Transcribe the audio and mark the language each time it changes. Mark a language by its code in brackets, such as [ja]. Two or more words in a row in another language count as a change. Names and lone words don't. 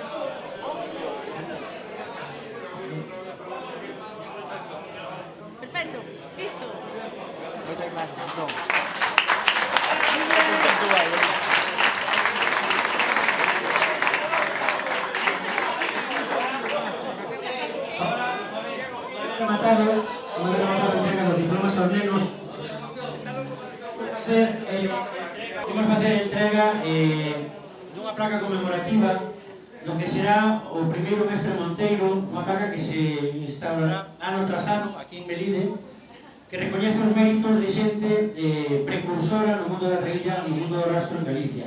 [es] Perfecto. Listo. Muchas gracias, Antón. [gl] Rematado la entrega dos diplomas aos nenos. Vamos a facer entrega dunha placa conmemorativa do que será o primeiro mestre monteiro, unha placa que se instaurará ano tras ano aquí en Melide, que recoñece os méritos de xente precursora no mundo da reilla, no mundo do rastro en Galicia.